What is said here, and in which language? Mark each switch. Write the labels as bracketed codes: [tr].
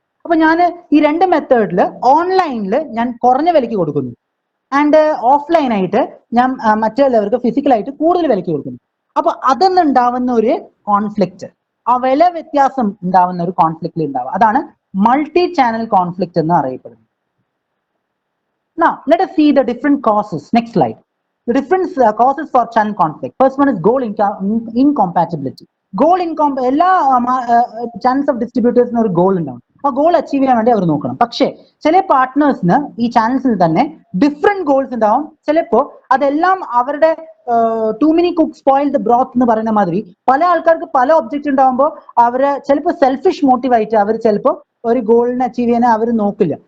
[ml] അപ്പൊ ഞാൻ ഈ രണ്ട് മെത്തേഡിൽ ഓൺലൈനിൽ ഞാൻ കുറഞ്ഞ വിലയ്ക്ക് കൊടുക്കുന്നു, ആൻഡ് ഓഫ്ലൈൻ ആയിട്ട് ഞാൻ മറ്റുള്ളവർക്ക് ഫിസിക്കലായിട്ട് കൂടുതൽ വിലയ്ക്ക് കൊടുക്കുന്നു. അപ്പൊ അതൊന്നും ഉണ്ടാവുന്ന ഒരു കോൺഫ്ലിക്റ്റ്, ആ വില വ്യത്യാസം ഉണ്ടാവുന്ന ഒരു കോൺഫ്ലിക്റ്റിൽ ഉണ്ടാവുക, അതാണ് മൾട്ടി ചാനൽ കോൺഫ്ലിക്റ്റ് എന്ന് അറിയപ്പെടുന്നത്. [en] Now let us see the different causes. Next slide. The different causes for channel conflict. First one is goal incompatibility. [ml] എല്ലാ ചാനൽസ് ഓഫ് ഡിസ്ട്രിബ്യൂട്ടേഴ്സിന് ഒരു ഗോൾ ഉണ്ടാവും. ആ ഗോൾ അച്ചീവ് ചെയ്യാൻ വേണ്ടി അവർ നോക്കണം. പക്ഷേ ചില പാർട്ട്നേഴ്സിന് ഈ ചാനൽസിൽ തന്നെ ഡിഫറെന്റ് ഗോൾസ് ഉണ്ടാവും. ചിലപ്പോൾ അതെല്ലാം അവരുടെ [en] too many cook spoil the broth [ml] എന്ന് പറയുന്ന മാതിരി പല ആൾക്കാർക്ക് പല ഒബ്ജക്റ്റ് ഉണ്ടാവുമ്പോൾ അവര് ചിലപ്പോൾ സെൽഫിഷ് മോട്ടീവായിട്ട് അവർ ചിലപ്പോൾ ഒരു ഗോളിനെ അച്ചീവ് ചെയ്യാൻ അവർ നോക്കില്ല.